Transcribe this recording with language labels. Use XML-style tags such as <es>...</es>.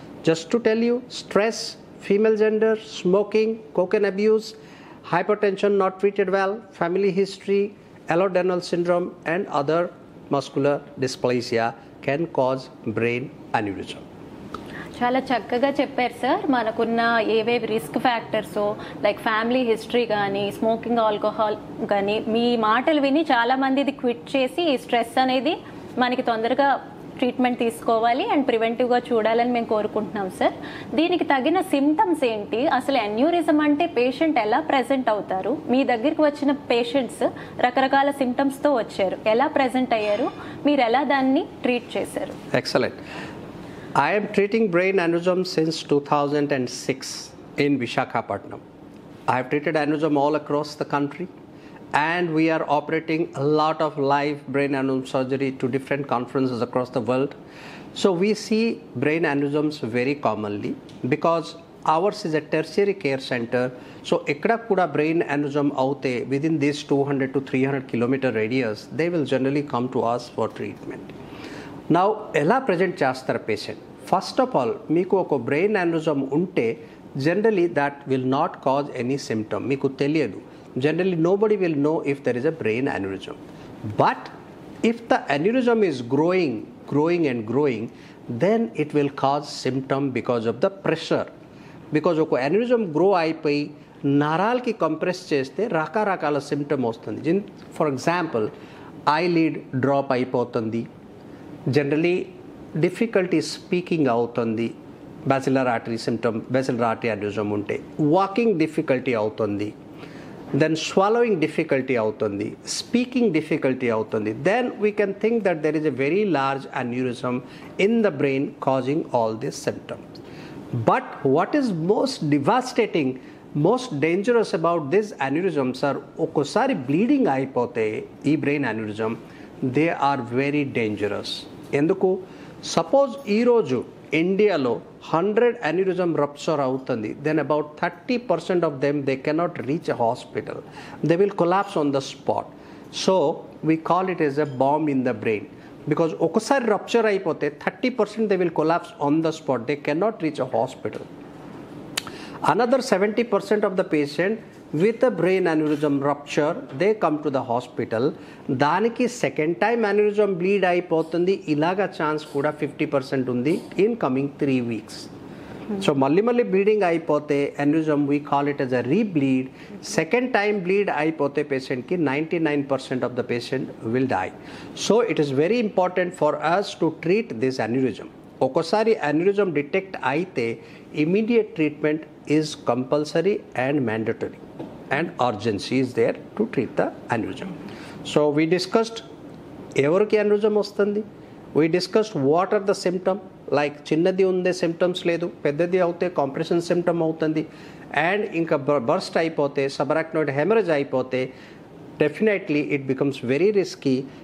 <en>Just to tell you, stress, female gender, smoking, cocaine abuse, hypertension not treated well, family history, Ehlers-Danlos syndrome and other muscular dysplasia can cause brain aneurysm.</en> <te>చాలా చక్కగా చెప్పారు sir. మనకున్న ఏవేవి risk factors like family history కానీ smoking, alcohol కానీ మీ మాటలు విని చాలా మంది ఇది క్విట్ చేసి ఈ స్ట్రెస్ అనేది మనకి తొందరగా ట్రీట్మెంట్ తీసుకోవాలి అండ్ ప్రివెంటివ్గా చూడాలని మేము కోరుకుంటున్నాం సార్. దీనికి తగిన సిమ్టమ్స్ ఏంటి, అసలు అన్యూరిజం అంటే పేషెంట్ ఎలా ప్రెజెంట్ అవుతారు? మీ దగ్గరికి వచ్చిన పేషెంట్స్ రకరకాల సిమ్టమ్స్తో వచ్చారు, ఎలా ప్రెజెంట్ అయ్యారు, మీరు ఎలా దాన్ని ట్రీట్ చేశారు?</te> <en>Excellent. I am treating brain aneurysm since 2006 in Visakhapatnam. I have treated aneurysm all across the country, and we are operating a lot of live brain aneurysm surgery to different conferences across the world. So we see brain aneurysms very commonly because ours is a tertiary care center. So</en> <te>ekkada kuda</te> <en>brain aneurysm</en> <te>aute</te> <en>within this 200 to 300 kilometer radius, they will generally come to us for treatment. Now,</en> <te>ఎలా present చేస్తారు patient?</te> <en>first of all</en> <te>మీకు ఒక</te> <en>brain aneurysm ఉంటే generally that will not cause any symptom,</en> <te>మీకు తెలియదు.</te> <en>Generally nobody will know if there is a brain aneurysm. But if the aneurysm is growing and growing, then it will cause symptom because of the pressure.</en> <te>Because ఒక aneurysm grow అయిపోయి నరాలకి compress చేస్తే రకరకాల symptom వస్తుంది.</te> <en>For example eyelid drop అయిపోతుంది, generally difficulty speaking అవుతుంది, basilar artery symptom, basilar artery aneurysm ఉంటే walking difficulty అవుతుంది, then swallowing difficulty అవుతుంది, speaking difficulty అవుతుంది. Then we can think that there is a very large aneurysm in the brain causing all these symptoms. But what is most devastating, most dangerous about this aneurysms are</en> <te>okosari bleeding అయిపోతే ఈ</te> <en>Brain aneurysm, they are very dangerous.</en> <te>ఎందుకు? Suppose ఈరోజు ఇండియాలో</te> <en>100 aneurysm</en> <te>rupture అవుతుంది,</te> <en>then about 30% of them they cannot reach a hospital. They will collapse on the spot. So we call it as a bomb in the brain. Because</en> <te>ఒకసారి rupture అయిపోతే</te> <en>30% they will collapse on the spot. They cannot reach a hospital. Another 70% of the patient with a brain aneurysm rupture, they come to the hospital.</en> <te>దానికి second time aneurysm bleed అయిపోతుంది, ఇలాగా chance కూడా 50% ఉంది</te> <en>in coming 3 weeks.</en> <te>So మళ్ళీ bleeding అయిపోతే aneurysm we call it as a rebleed. Second time bleed అయిపోతే పేషెంట్కి</te> <en>99% of the patient will die. So it is very important for us to treat this aneurysm.</en> <te>ఒకసారి aneurysm detect అయితే</te> <en>immediate treatment is compulsory and mandatory, and urgency is there to treat the aneurysm. So we discussed</en> <te>ఎవరికి aneurysm వస్తుంది,</te> <en>we discussed what are the symptoms.</en> <te>Like చిన్నది ఉందే symptoms లేదు, పెద్దది అవుతే compression symptom అవుతుంది, అండ్ ఇంకా బర్స్ట్ అయిపోతే సబరాక్నాయిడ్ హెమరేజ్ అయిపోతే</te> <en>Definitely it becomes very risky.</en>